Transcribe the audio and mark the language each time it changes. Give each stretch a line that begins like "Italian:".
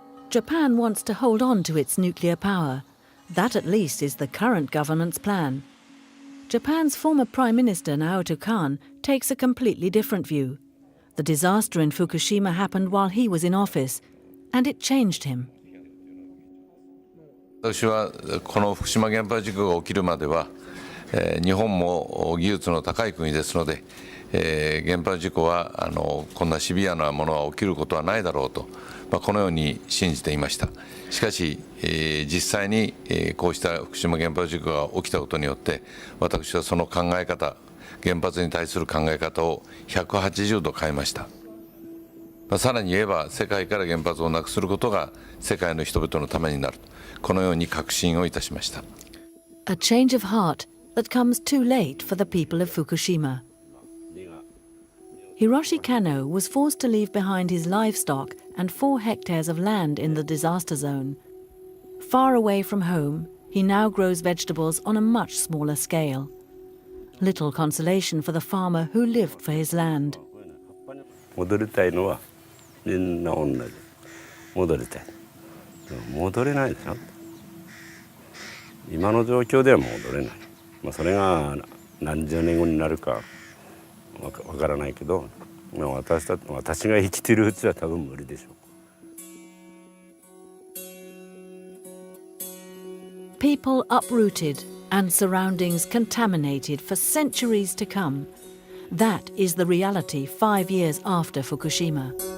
English: Japan wants to hold on to its nuclear power. That at least is the current government's plan. Japan's former Prime Minister Naoto Kan takes a completely different view. The disaster in Fukushima happened while he was in office, and it changed him.
Japanese: 私はこの福島原発事故が起きるまでは、日本も技術の高い国ですので、原発事故はこんなシビアなものは起きることはないだろうと、このように信じていました。しかし、実際にこうした福島原発事故が起きたことによって、私はその考え方、原発に対する考え方を180度変えました。さらに言えば、世界から原発をなくすることが世界の人々のためになる。このように確信をいたしました。
English: A change of heart that comes too late for the people of Fukushima. Hiroshi Kano was forced to leave behind his livestock and 4 hectares of land in the disaster zone. Far away from home, he now grows vegetables on a much smaller scale. Little consolation for the farmer who lived for his land.
Japanese: 戻りたいのはみんな同じ。戻りたい。戻れないでしょ。今の状況では戻れない。それが何十年後になるかわからないけど、私が生きてるうちは多分無理でしょう。
English: People uprooted and surroundings contaminated for centuries to come. That is the reality 5 years after Fukushima.